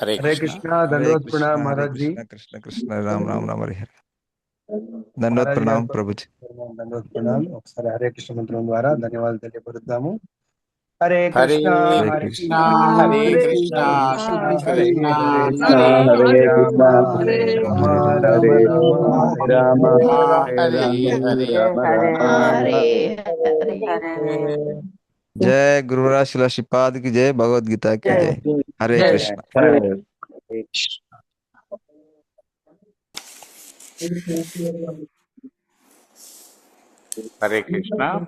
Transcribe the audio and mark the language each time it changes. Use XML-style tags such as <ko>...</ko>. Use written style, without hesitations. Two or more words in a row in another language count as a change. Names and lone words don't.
<hi>कृष्ण. धन्यवाद प्रणाम महाराज जी.</hi> <sa>కృష్ణ కృష్ణ కృష్ణ రామ్ రామ్ రామ్ హరి హరి. దండవత్ మహారాజ్</sa> <te>ప్రణామం గారికి ప్రభుజీ. దండవత్ ప్రణామాలు. ఒకసారి హరే కృష్ణ మంత్రం ద్వారా ధన్యవాదాలు తెలియపరుద్దాము.</te> <sa>హరే హరే కృష్ణ హరే హరే కృష్ణ. హరే కృష్ణ కృష్ణ హరే కృష్ణ కృష్ణ కృష్ణ హరే కృష్ణ రామ హరే హరే రామ హరే రామ రామ రామ హరే హరే హరే హరే హరే</sa> <hi>जय गुरुवराज शिल श्रीपाद की जय, भगवद्गीता की जय.</hi> <sa>హరే జై. కృష్ణ. హరే కృష్ణ.</sa>